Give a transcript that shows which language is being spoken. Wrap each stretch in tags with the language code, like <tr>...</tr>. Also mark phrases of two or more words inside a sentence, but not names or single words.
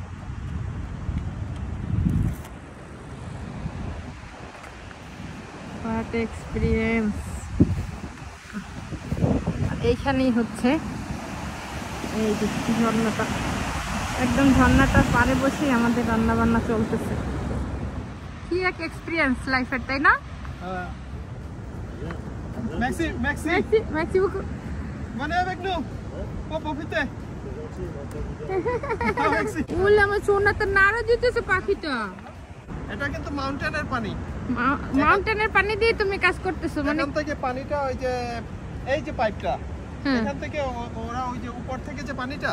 <en>what experience.</en> <bn>এইখানেই হচ্ছে এই যে ঝর্ণাটা, একদম ঝর্ণাটার পাড়ে বসে আমাদের রান্না বান্না চলতেছে। কি এক এক্সপিরিয়েন্স লাইফের, তাই না?</bn> <fr>Merci, merci. Merci beaucoup. Venez avec nous. Pour profiter.</fr> <bn>বলে আমার সোনাতে নাড়া দিতেছে পাখিটা। এটা কিন্তু মাউন্টেনের পানি, মাউন্টেনের পানি দিয়ে তুমি কাজ করতেছো মানে? এখান থেকে পানিটা ওই যে এই যে পাইপটা, হ্যাঁ এখান থেকে ওরা ওই যে উপর থেকে যে পানিটা</bn>